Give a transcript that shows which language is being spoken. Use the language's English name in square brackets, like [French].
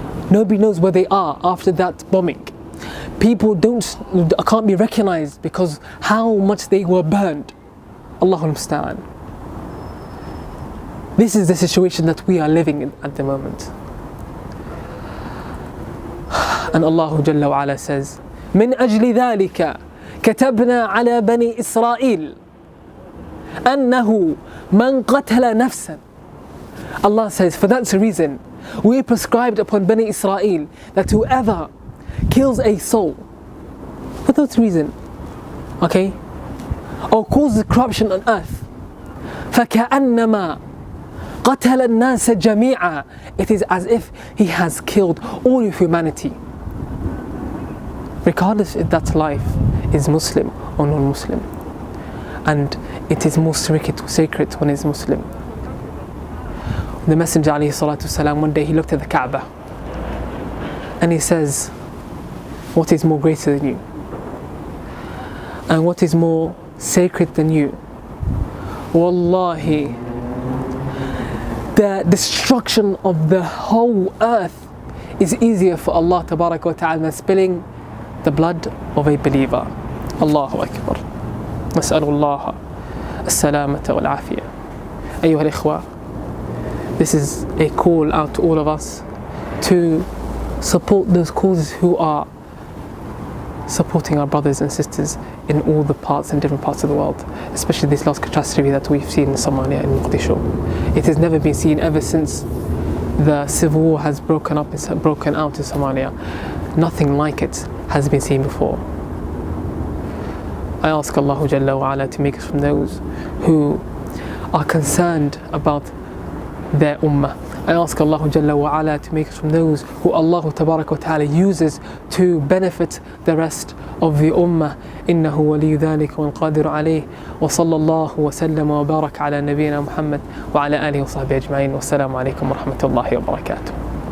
[English] Nobody knows where they are after that bombing. People can't be recognized because how much they were burned. Allahul Musta'an. This is the situation that we are living in at the moment. And Allah Jalla wa Ala says, [Arabic] من أجل ذلك كتبنا على بني إسرائيل أنه من قتل نفسا. [English] Allah says, for that reason, we prescribed upon Bani Israel that whoever kills a soul for that reason, okay, or causes corruption on earth, [Arabic] فكأنما قتل الناس جميعا, [English] it is as if he has killed all of humanity, regardless if that life is Muslim or non-Muslim. And it is more sacred when it's Muslim. The Messenger alayhi salatu wasalam, one day he looked at the Kaaba and he says, what is more greater than you? And what is more sacred than you? Wallahi, the destruction of the whole earth is easier for Allah Tabarak wa Ta'ala than spilling the blood of a believer. Allahu Akbar. [Arabic] نسأل الله السلامة والعافية. أيها الإخوة, [English] this is a call out to all of us to support those causes who are supporting our brothers and sisters in all the parts and different parts of the world, especially this last catastrophe that we've seen in Somalia and Mogadishu. It has never been seen ever since the civil war has broken out in Somalia. Nothing like it has been seen before. I ask Allah Jalla wa Ala to make us from those who are concerned about their ummah. I ask Allah Jalla wa Ala to make us from those who Allah Tabarak wa Ta'ala uses to benefit the rest of the ummah. [Arabic] إنه ولي ذلك والقادر عليه وصلى الله وسلم وبارك على نبينا محمد وعلى آله وصحبه أجمعين والسلام عليكم ورحمة الله وبركاته.